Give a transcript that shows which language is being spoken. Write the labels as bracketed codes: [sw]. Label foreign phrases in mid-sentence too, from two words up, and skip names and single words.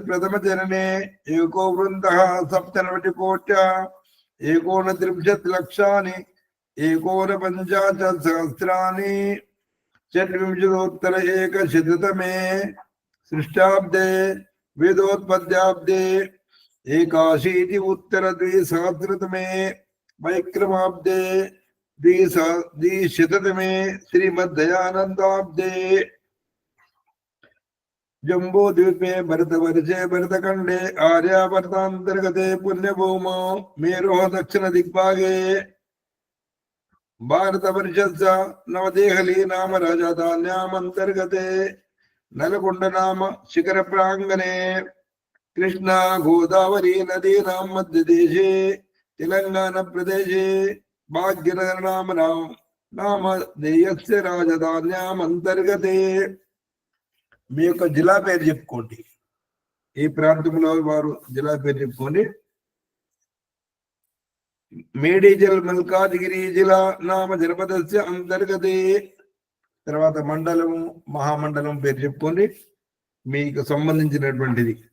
[sa] ప్రథమ జననే ఏకో వృందః సప్తనవతికోట్య ఏకోనత్రింశత్ లక్షాని ఏకోనపంచాశత్ సహస్రాని షడ్వింశతోత్తర ఏకశతతమే సృష్టాబ్దే వేదోత్పత్యాబ్దే ఏకాశీతి ఉత్తర ద్విసహస్రతమే వైక్రమాబ్దే ద్విశతతమే శ్రీమద్దయానందాబ్దే जम्बो द्वीपे भरतवर्षे भरतखंडे आर्यावर्तांतर्गते पुण्यभूमौ मेरोः दक्षिण दिग्भागे भारतवर्षस्य नवदेहली नाम राजधान्यामन्तर्गते नलकुंड नाम शिखर प्रांगणे कृष्णा गोदावरी नदीनां मध्यदेशे तेलंगाना प्रदेशे भाग्यनगर नाम देयस्य राजधान्यामन्तर्गते. [te] మీ యొక్క జిల్లా పేరు చెప్పుకోండి. ఈ ప్రాంతంలో వారు జిల్లా పేరు చెప్పుకోండి. [sa] మేడిజల్ మల్కాజ్గిరి జిల్లా నామ జనపదస్య అంతర్గతే. [te] తర్వాత మండలం మహామండలం పేరు చెప్పుకోండి మీకు సంబంధించినటువంటిది.